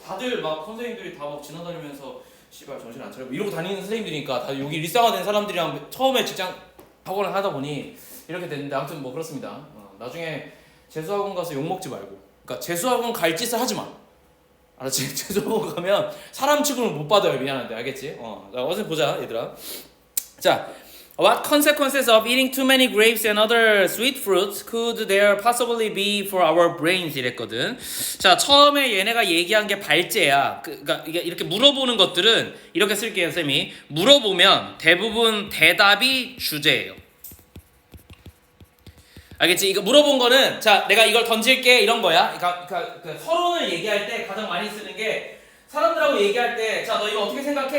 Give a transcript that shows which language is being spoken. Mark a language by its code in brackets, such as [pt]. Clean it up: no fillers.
[ko] 다들 막 선생님들이 다 막 지나다니면서 씨발 정신 안 차려 이러고 다니는 선생님들이니까 다들 여기 일상화된 사람들이랑 처음에 직장 학원을 하다 보니 이렇게 됐는데 아무튼 뭐 그렇습니다. 나중에 재수학원 가서 욕먹지 말고 그러니까 재수학원 갈 짓을 하지 마. 알았지? 재수학원 가면 사람 취급을 못 받아요. 미안한데 알겠지? 자, 어서 보자 얘들아. [en] 자, what consequences of eating too many grapes and other sweet fruits could there possibly be for our brains? [ko] 이랬거든. 자, 처음에 얘네가 얘기한 게 발제야. 그러니까 이게 이렇게 물어보는 것들은 이렇게 쓸게요, 쌤이. 물어보면 대부분 대답이 주제예요. 알겠지? 이거 물어본 거는 자 내가 이걸 던질게 이런 거야. 그러니까 서론을 얘기할 때 가장 많이 쓰는 게 사람들하고 얘기할 때 자 너 이거 어떻게 생각해?